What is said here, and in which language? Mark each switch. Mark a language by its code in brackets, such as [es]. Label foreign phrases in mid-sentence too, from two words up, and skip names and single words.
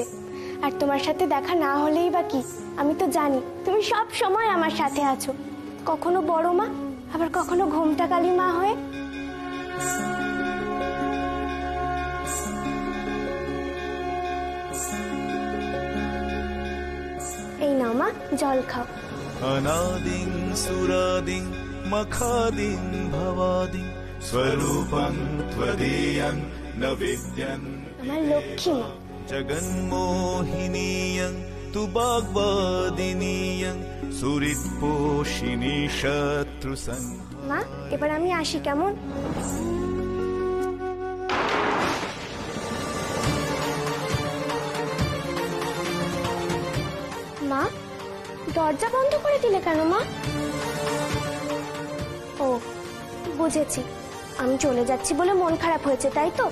[bn] আর তোমার সাথে দেখা না হলেই বা কি, আমি তো জানি তুমি সব সময় আমার সাথে আছো, কখনো বড় মা, আবার কখনো ঘোমটা কালী মা হয়ে। এই নাও মা, জল খাও। [sa] अनादिं सुरादिं मखादिं भवादिं स्वरूपं त्वदीयं न विद्यन् [bn] আমার লক্ষ্মী মা। [sa] जगन्मोहिनीयं तु वाग्वादिनीयं सुहृत्पोषिणी शत्रुसंह। [bn] মা, এবার আমি আসি কেমন? মা, দরজা বন্ধ করে দিলে কেন মা? ও বুঝেছি, আমি চলে যাচ্ছি বলে মন খারাপ হয়েছে, তাই তো?